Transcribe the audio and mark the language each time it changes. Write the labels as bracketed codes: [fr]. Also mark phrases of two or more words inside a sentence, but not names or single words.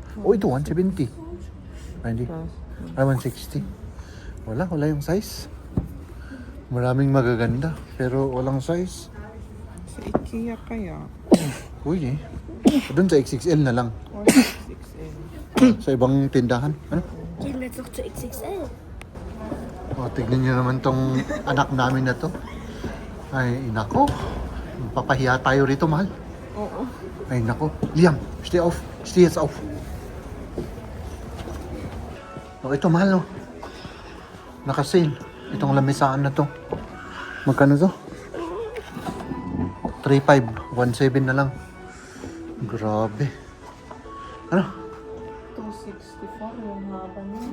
[tl] Oh, ito, 170. Ay, hindi. Ay, 160. Wala yung size. Maraming magaganda, pero walang size. Sa IKEA kaya? Uy, eh. Doon sa XXL na lang. Or 6XL? Sa ibang tindahan. Ano? [de] Gehen wir jetzt noch zu XXL. [tl] O, tignan nyo naman tong anak namin na to. Ay, nako. Papahiya tayo rito, mahal. Oo. Ay, nako. [de] Liam, stay auf. Stay jetzt auf. [tl] O, ito, mahal, no? Naka-sale. Itong lamisaan na to. Magkano to? 3.5. 1.7 na lang. Grabe. Ano? 264 yung haba niya.